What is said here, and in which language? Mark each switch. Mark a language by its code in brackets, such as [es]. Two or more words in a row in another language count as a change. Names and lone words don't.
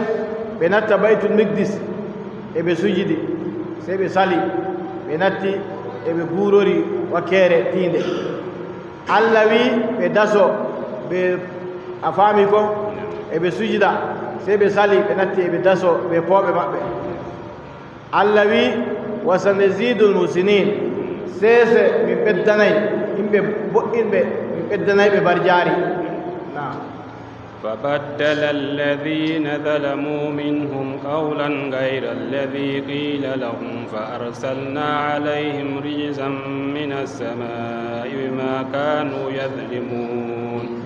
[ff] ɓe natta baytul miqdis eɓe sujidi sey ɓe sali ɓe natti eɓe guurori wakkere tiinde allah wi ɓe daso ɓe a faami ko eɓe sujida sey ɓe sali ɓe natti eɓe daso ɓe pooɓe maɓɓe allah wi [ar] وسنزيد المحسنين [ff] sese min ɓeddanay yimɓe boɗɗinɓe min ɓeddanayɓe barjaari. [ar] فبدل الذين ظلموا منهم قولا غير الذي قيل لهم فأرسلنا عليهم رجزا من السماء بما كانوا يظلمون.